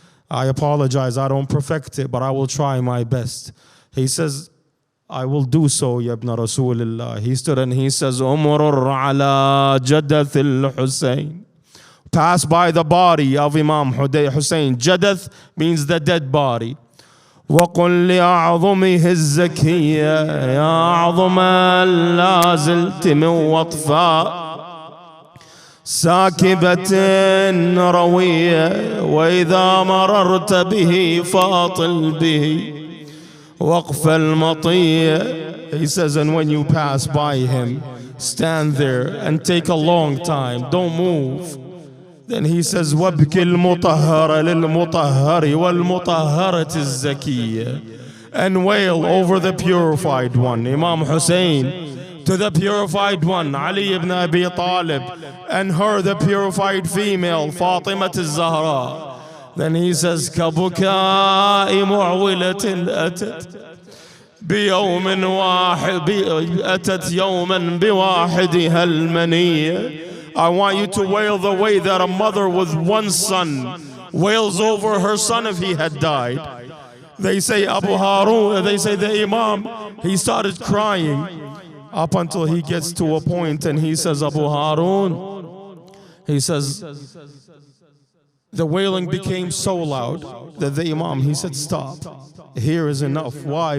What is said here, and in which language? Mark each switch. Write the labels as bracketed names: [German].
[English] I apologize, I don't perfect it, but I will try my best. He says, I will do so, [Arabic] Ya ibn Rasulullah. [English] He stood and he says, [Arabic] Umrur ala jadath al-Husayn. [English] Pass by the body of Imam Hussein. Jadath means the dead body. [Arabic] وقل لأعظمه الزكية يا أعظم لا زلت من وطفاء ساكبة روية وإذا مررت به فاطل به وقف المطية. [English] He says, and when you pass by him, stand there and take a long time, don't move. Then he says, [Arabic] وَابْكِ الْمُطَهَّرَ لِلْمُطَهَّرِ وَالْمُطَهَّرَةِ الزَّكِيَّةِ. [English] And wail over the purified one, Imam Hussein, to the purified one, Ali ibn Abi Talib, and her, the purified female, Fatima al-Zahra. Then he says, [Arabic] كَبُكَاءِ مُعْوِلَةٍ أَتَتْ بِيَوْمٍ وَاحِدٍ أَتَتْ يَوْمًا بِوَاحِدِهَا الْمَنِيَّةِ. [English] I want you to wail the way that a mother with one son wails over her son if he had died. They say Abu Harun, they say the Imam, he started crying up until he gets to a point and he says, Abu Harun, he says, the wailing became so loud that the Imam, he said, stop. Here is enough. Why?